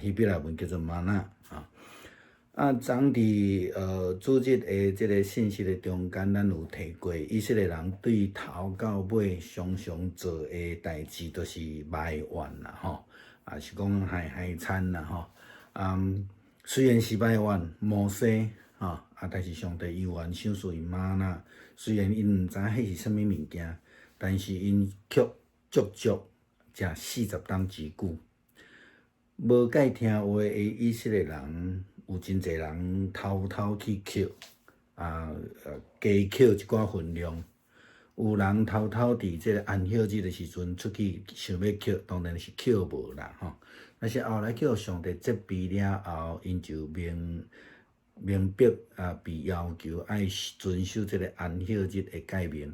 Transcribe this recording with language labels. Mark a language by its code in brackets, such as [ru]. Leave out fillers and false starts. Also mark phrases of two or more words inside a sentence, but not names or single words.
[nan] 希伯来文叫做玛纳昨伫主日的即个信息的中间，咱有提过，以色列人对头到尾常常做的代志，都是埋怨啦，是讲害惨啦，虽然是埋怨摩西，但是上帝依然赏赐因玛纳。虽然因毋知迄是啥物物件，但是因却足足食40冬之久。无解听话的以色列人，有真侪人偷去捡，加捡一寡分量。有人偷伫即个安息日的时阵出去想要捡，当然是捡无啦，但是后来叫上帝责备了后，因就明白被要求爱遵守即个安息日的诫命。